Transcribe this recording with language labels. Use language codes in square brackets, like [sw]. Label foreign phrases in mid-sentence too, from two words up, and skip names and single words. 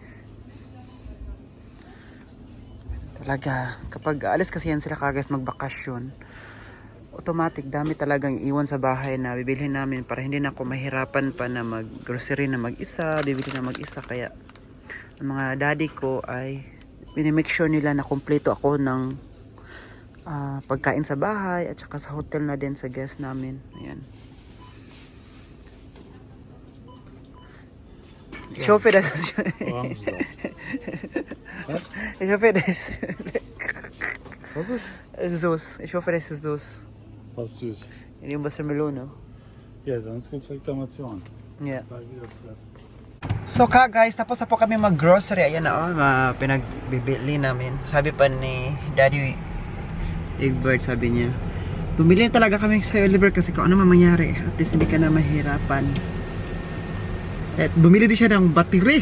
[tl] Talaga, kapag alis kasi yan sila kagas magbakasyon, automatic dami talagang iwan sa bahay na bibilhin namin para hindi na ako mahirapan pa na mag-grocery na mag-isa, bibili na mag-isa. Kaya, ang mga daddy ko ay minimake sure nila na kompleto ako ng pagkain sa bahay at saka sa hotel na din sa guest namin. Ayan. [de] Ich hoffe, dass Was? ich hoffe, dass Was ist? süß. Ich hoffe, das ist süß. Was süß. Yung Wassermelone. Ja, sonst gibt's Reklamation. [en] Yeah. [de] Gleich wieder fressen. [en] So guys, [tl] tapos na po kami mag-grocery. Ayan na, pinagbibili namin. Sabi pa ni Daddy Egbert, sabi niya, bumili talaga kami sa Oliver kasi kung ano mangyari. [en] At least [tl] hindi ka na mahirapan. At bumili din siya ng battery.